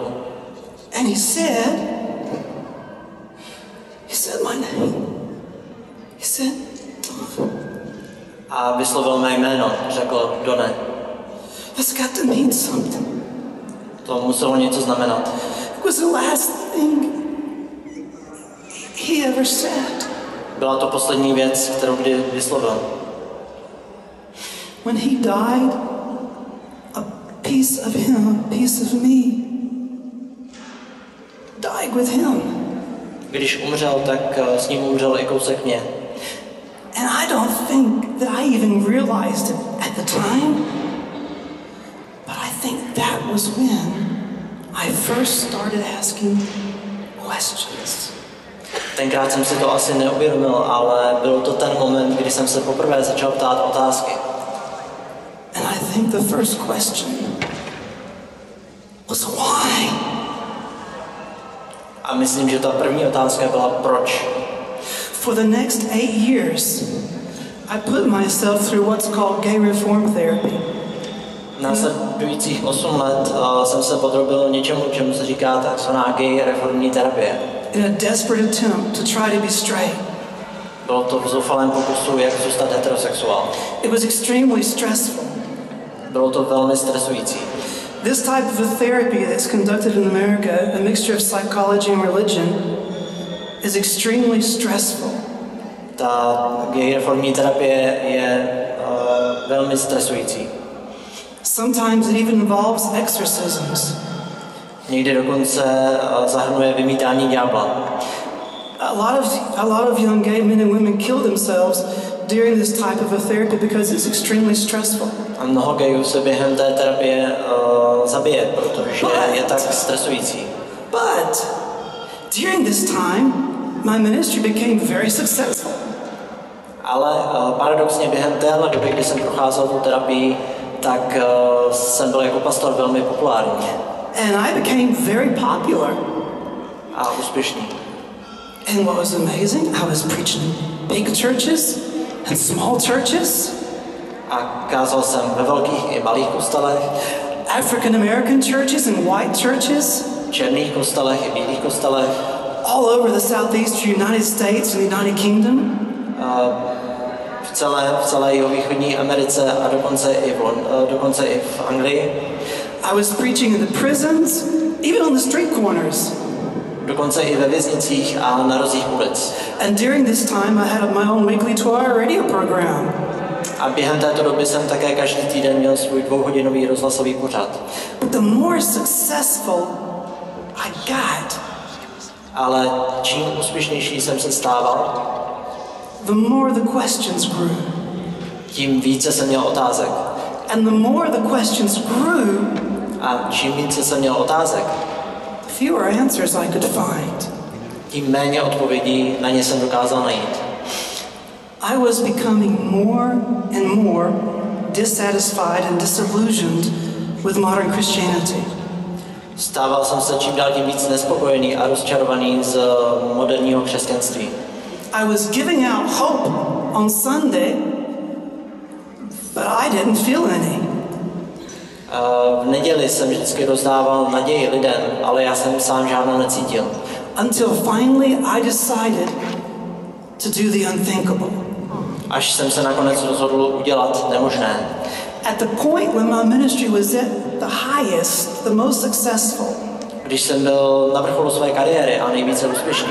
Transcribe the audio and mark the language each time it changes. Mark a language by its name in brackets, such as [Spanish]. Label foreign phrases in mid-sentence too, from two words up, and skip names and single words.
[English] And he said my name. He said, [Czech] A vyslovil mé jméno, řekl Done. [English] That's got to mean something. [Czech] To muselo něco znamenat. [English] It was the last thing he ever said. [Czech] Byla to poslední věc, kterou kdy vyslovil. [English] When he died, a piece of him, a piece of me, died with him. [Czech] Když umřel, tak s ním umřel i kousek mě. [English] And I don't think that I even realized it at the time, but think that was when I first started asking questions. [Czech] Tenkrát jsem si to asi neuvědomil, ale byl to ten moment, kdy jsem se poprvé začal ptát otázky. [English] And I think the first question was why? [Czech] A myslím, že ta první otázka byla proč. [English] For the next 8 years, I put myself through what's called gay reform therapy. [Czech] Následujících 8 let jsem se podrobil něčemu, čemu se říká takzvaná gay reformní terapie. [English] In a desperate attempt to try to be straight. [Czech] Bylo to v zoufalém pokusu, jak zůstat heterosexuál. [English] It was extremely stressful. [Czech] Bylo to velmi stresující. [English] This type of a therapy that's conducted in America, a mixture of psychology and religion, is extremely stressful. [Czech] Ta gay reformní terapie je velmi stresující. [English] Sometimes it even involves exorcisms. [Czech] Někdy dokonce zahrnuje vymítání ďábla. [English] A lot of young gay men and women kill themselves during this type of a therapy because it's extremely stressful. [Czech] A mnoho gayů se během té terapie zabije, protože je tak stresující. [English] But during this time, my ministry became very successful. [Czech] Ale paradoxně během téhle doby, kdy jsem procházel tu terapii, tak jsem byl jako pastor velmi populární. [English] And I became very popular. [Czech] A úspěšný. [English] And what was amazing, I was preaching big churches and small churches. [Czech] A kázal jsem ve velkých i malých kostelech. [English] African American churches and white churches. [Czech] Černých kostelech i bílých kostelech. [English] All over the southeastern United States and the United Kingdom. [Czech] V celé jihovýchodní Americe a dokonce i v Anglii. [English] I was preaching in the prisons, even on the street corners. [Czech] Dokonce i ve věznicích a na rozích ulic. [English] And during this time I had my own weekly 2-hour radio program. [Czech] A během této doby jsem také každý týden měl svůj 2hodinový rozhlasový pořad. [English] But the more successful I got, [Czech] ale čím úspěšnější jsem se stával, [English] the more the questions grew. [Czech] Tím více jsem měl otázek. [English] And the more the questions grew, [Czech] a čím více jsem měl otázek, [English] the fewer answers I could find. [Czech] Tím méně odpovědí na ně jsem dokázal najít. [English] I was becoming more and more dissatisfied and disillusioned with modern Christianity. [Czech] Stával jsem se čím dál tím víc nespokojený a rozčarovaný z moderního křesťanství. [English] I was giving out hope on Sunday, but I didn't feel any. [Czech] V neděli jsem vždycky rozdával naději lidem, ale já jsem sám žádnou necítil. [English] Until finally I decided to do the unthinkable. [Czech] Až jsem se nakonec rozhodl udělat nemožné. [English] At the point when my ministry was at the highest, the most successful, [Czech] když jsem byl na vrcholu své kariéry a nejvíce úspěšný,